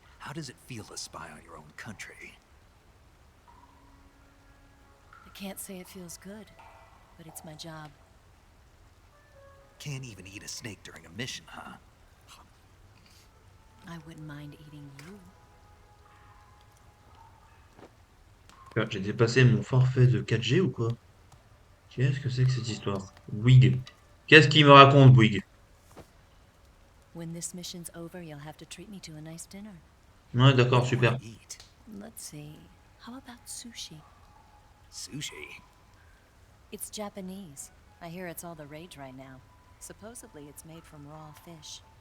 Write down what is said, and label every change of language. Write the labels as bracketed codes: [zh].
[en] How does it feel to spy on your own country? I can't say it feels good, but it's my job. Can't even eat a snake during a mission, huh? I wouldn't mind eating you. [fr] J'ai dépassé mon forfait de 4G ou quoi? Qu'est-ce que c'est que cette histoire? Bouygues. Qu'est-ce qu'il me raconte, Bouygues? [en] When this mission's over, you'll have to treat me to a nice dinner. [fr] Ouais, [en] What [fr] d'accord, [en] do you [fr] super. [en] want to eat? Let's see. How about sushi? Sushi? It's Japanese. I hear it's all the rage right now. Supposedly, it's made from raw fish.